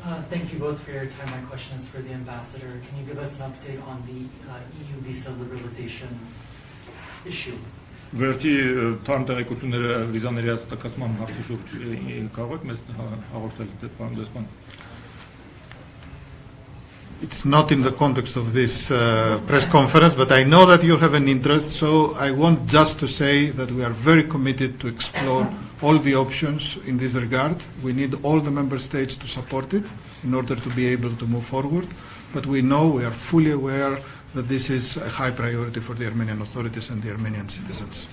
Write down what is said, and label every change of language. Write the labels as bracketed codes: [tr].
[en] Thank you both for your time. My question is for the ambassador. Can you give us an update on the EU visa liberalization issue? [hy] Վերջի թարմ տեղեկությունները վիզաների հաստատակացման հարցի շուրջ կարող եք մեզ հաղորդել պարոն դեսպան։ [en] It's not in the context of this press conference, but I know that you have an interest, so I want just to say that we are very committed to explore all the options in this regard. We need all the member states to support it in order to be able to move forward, but we know, we are fully aware that this is a high priority for the Armenian authorities and the Armenian citizens.